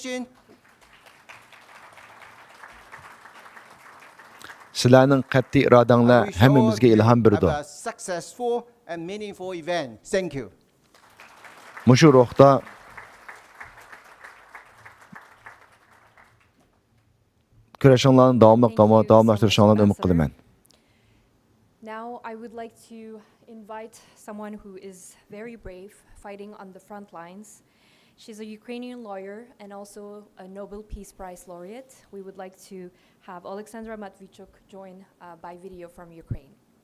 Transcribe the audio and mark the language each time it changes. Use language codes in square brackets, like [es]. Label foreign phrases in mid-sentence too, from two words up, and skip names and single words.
[uz] Sizlarning qat'iy irodanglar hammamizga ilhom berdi. Mushu ruhda kurashinglarni davomlashtirishinglarni umid qilaman. [en] Now I would like to invite someone who is very brave, fighting on the front lines. She's a Ukrainian lawyer and also a Nobel Peace Prize laureate. We would like to have Alexandra Matvichuk join by video from Ukraine.